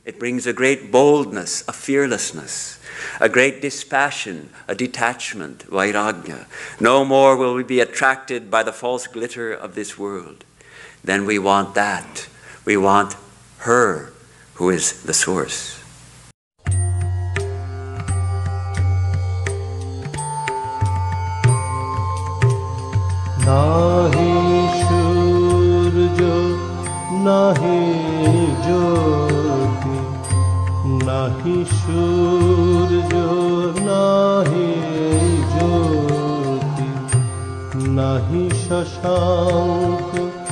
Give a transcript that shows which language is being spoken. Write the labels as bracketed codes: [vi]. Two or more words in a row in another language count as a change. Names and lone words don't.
[en] It brings a great boldness, a fearlessness, a great dispassion, a detachment, vairagya. No more will we be attracted by the false glitter of this world. Then we want that. We want her who is the source. [bn] নাহি সূর্য, নাহি জ্যোতি, নাহি সূর্য, নাহি জ্যোতি, নাহি শশাঙ্ক,